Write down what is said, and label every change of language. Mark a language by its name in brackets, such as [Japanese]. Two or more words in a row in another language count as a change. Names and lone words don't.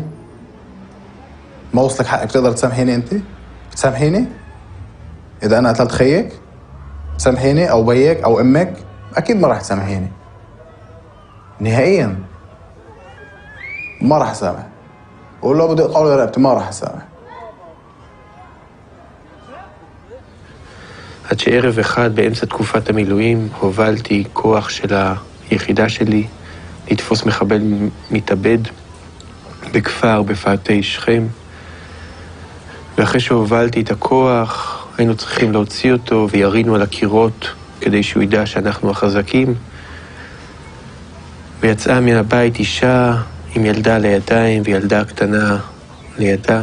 [Arabic] ما وصلك حقك تقدر تسامحيني أنت؟ بتسامحيني؟ إذا أنا قتلت خيك؟ تسامحيني أو بيك أو أمك؟ أكيد ما راح تسامحيني نهائياً. ما راح أسامح، ولو بدي أقطع رقبتي ما راح أسامح. [Hebrew] עד שערב אחד באמצע תקופת המילואים הובלתי כוח של היחידה שלי לתפוס מחבל מתאבד בכפר בפאתי שכם, ואחרי שהובלתי את הכוח היינו צריכים להוציא אותו וירינו על הקירות כדי שהוא ידע שאנחנו החזקים, ויצאה מן הבית אישה עם ילדה לידיים וילדה קטנה לידה.